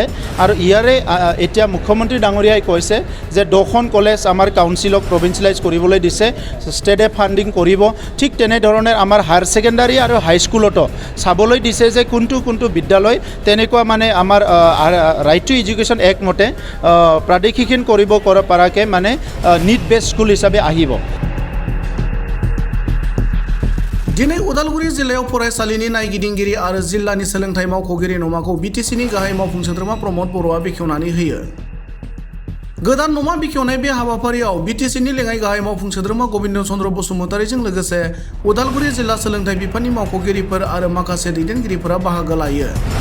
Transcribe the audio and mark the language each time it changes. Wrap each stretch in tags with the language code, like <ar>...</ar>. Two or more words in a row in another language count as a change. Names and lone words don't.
<as>আৰু ইয়াৰে এতিয়া মুখ্যমন্ত্ৰী ডাঙৰীয়াই কৈছে যে 2খন কলেজ আমাৰ কাউন্সিলক প্ৰভিন্সিয়েলাইজ কৰিবলৈ দিছে, ষ্টেটে ফাণ্ডিং কৰিব। ঠিক তেনেধৰণে আমাৰ হায়াৰ ছেকেণ্ডাৰী আৰু হাইস্কুলতো চাবলৈ দিছে যে কোনটো বিদ্যালয় তেনেকুৱা মানে আমাৰ</as> <en>right to education act</en> <as>মতে প্ৰাদেশিকীকৰণ কৰিব পৰাকৈ মানে</as> <en>need based school</en> <as>হিচাপে আহিব।</as> <brx>दिनै उदालगुरि जिल्लायाव फरायसालिनि नायगिदिंगिरि आरो जिल्लानि सोलोंथाइ मावख'गिरि नमाखौ बिटिसिनि गाहाय मावफुं सोद्रोमा प्रमद बर'आ बेखेवनानै होयो। गोदान नमा बेखेवनाय बे हाबाफारियाव बिटिसिनि लेङाइ गाहाय मावफुं सोद्रोमा गबिन्द चन्द्र बसुमतारीजों लोगोसे उदालगुरि जिल्ला सोलोंथाइ बिफाननि मावख'गिरिफोर आरो माखासे दैदेनगिरिफोरा बाहागो लायो।</brx>